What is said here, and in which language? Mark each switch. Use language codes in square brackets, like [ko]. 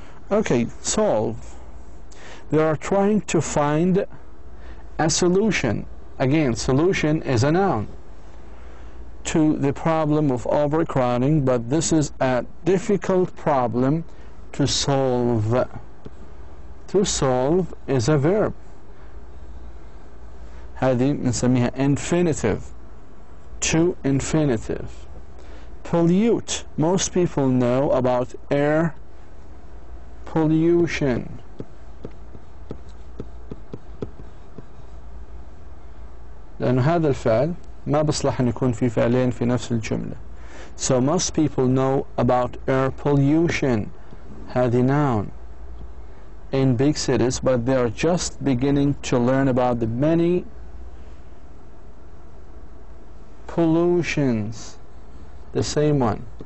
[en] Okay, solve. They are trying to find a solution. Again, solution is a noun to the problem of overcrowding, but this is a difficult problem to solve. To solve is a verb. [ar] هذه بنسميها [en] infinitive. To infinitive. Pollute. Most people know about air pollution. [ar] لأن هذا الفعل ما بصلح أن يكون في فعلين في نفس الجملة. [en] So most people know about air pollution. [ar] هذه [en] noun in big cities, but they are just beginning to learn about the many pollutions. The same one.